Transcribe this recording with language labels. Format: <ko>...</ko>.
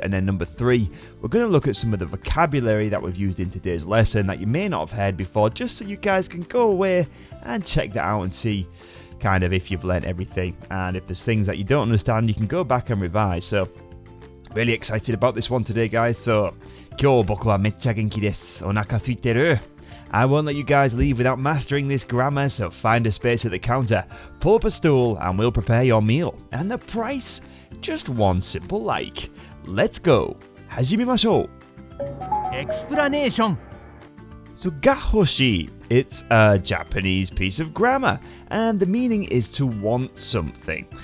<en>And then number 3, we're going to look at some of the vocabulary that we've used in today's lesson that you may not have heard before, just so you guys can go away and check that out and see kind of if you've learned everything, and if there's things that you don't understand, you can go back and revise. So, really excited about this one today, guys.</en> <ja>So, 今日僕はめっちゃ元気です。お腹空いてる?</ja> <en>I won't let you guys leave without mastering this grammar, so find a space at the counter, pull up a stool, and we'll prepare your meal. And the price? Just one simple like. Let's go.</en> <ja>始めましょう.</ja> <en>Explanation. So, ga hoshii, it's a Japanese piece of grammar, and the meaning is to want something.</en>